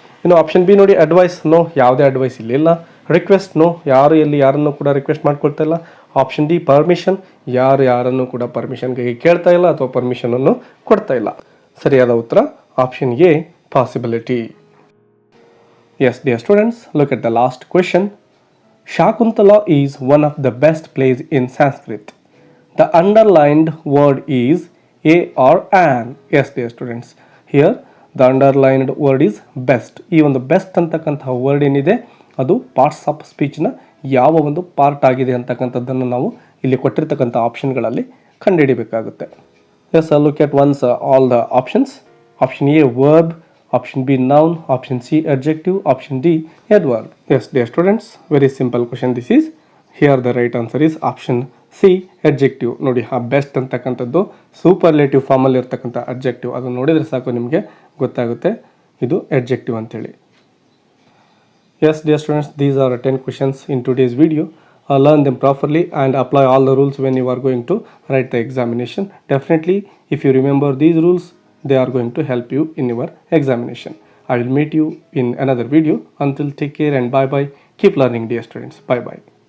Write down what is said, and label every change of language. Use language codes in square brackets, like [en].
[kn] ಇನ್ನು option B ನೋಡಿ, advice, no, ಯಾವುದೇ ಅಡ್ವೈಸ್ ಇಲ್ಲಿಲ್ಲ. ರಿಕ್ವೆಸ್ಟ್, ನೋ, ಯಾರು ಎಲ್ಲಿ ಯಾರನ್ನು ಕೂಡ ರಿಕ್ವೆಸ್ಟ್ ಮಾಡ್ಕೊಳ್ತಾ ಇಲ್ಲ. ಆಪ್ಷನ್ ಡಿ, ಪರ್ಮಿಷನ್, ಯಾರನ್ನು ಕೂಡ ಪರ್ಮಿಷನ್ಗೆ ಕೇಳ್ತಾ ಇಲ್ಲ ಅಥವಾ ಪರ್ಮಿಷನನ್ನು ಕೊಡ್ತಾ ಇಲ್ಲ. ಸರಿಯಾದ ಉತ್ತರ option A, possibility. [en] Yes dear students, look at the last question. Shakuntala is one of the best plays in Sanskrit. The underlined word is a or an. Yes dear students, here the underlined word is best. [kn] ಈ ಒಂದು best ಅಂತಕ್ಕಂತಹ word ಏನಿದೆ ಅದು parts of ಸ್ಪೀಚ್ನ ಯಾವ ಒಂದು part ಆಗಿದೆ ಅಂತಕ್ಕಂಥದ್ದನ್ನು ನಾವು ಇಲ್ಲಿ ಕೊಟ್ಟಿರ್ತಕ್ಕಂಥ ಆಪ್ಷನ್ಗಳಲ್ಲಿ ಕಂಡುಹಿಡಿಬೇಕಾಗುತ್ತೆ. [en] Yes, look at once all the options. Option A verb, option B noun, option C adjective, option D adverb. Yes dear students, very simple question this is. Here the right answer is option C, adjective. [kn] ನೋಡಿ, ಆ best ಅಂತಕ್ಕಂಥದ್ದು superlative ಫಾರ್ಮಲ್ಲಿ ಇರ್ತಕ್ಕಂಥ adjective. ಅದು ನೋಡಿದರೆ ಸಾಕು ನಿಮಗೆ ಗೊತ್ತಾಗುತ್ತೆ ಇದು adjective ಅಂತೇಳಿ. [en] Yes dear students, these are 10 questions in today's video. Learn them properly and apply all the rules when you are going to write the examination. Definitely, if you remember these rules, they are going to help you in your examination. I will meet you in another video. Until take care and bye bye. Keep learning dear students. Bye bye.